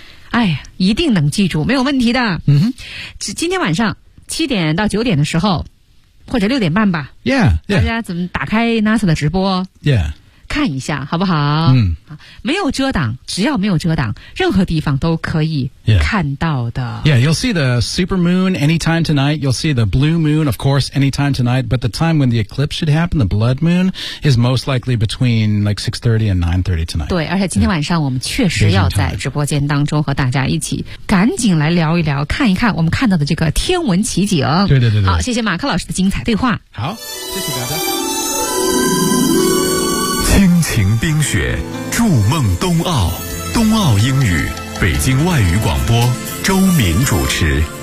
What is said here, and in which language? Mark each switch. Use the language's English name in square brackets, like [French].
[Chinese] 哎呀一定能记住没有问题的嗯，今天晚上七点到九点的时候或者六点半吧 [English] yeah, yeah. [Chinese] 大家怎么打开 NASA 的直播 [English] yeah. [Chinese] 看一下好不好、嗯、没有遮挡只要没有遮挡任何地方都可以看到的 [English] yeah. yeah, you'll see the super moon anytime tonight you'll see the blue moon of course anytime tonight but the time when the eclipse should happen the blood moon is most likely between like 6:30 and 9:30 tonight [Chinese] 对而且今天晚上我们确实要在直播间当中和大家一起赶紧来聊一聊看一看我们看到的这个天文奇景对对对对好谢谢马克老师的精彩对话好谢谢大家亲情冰雪筑梦冬奥冬奥英语北京外语广播周敏主持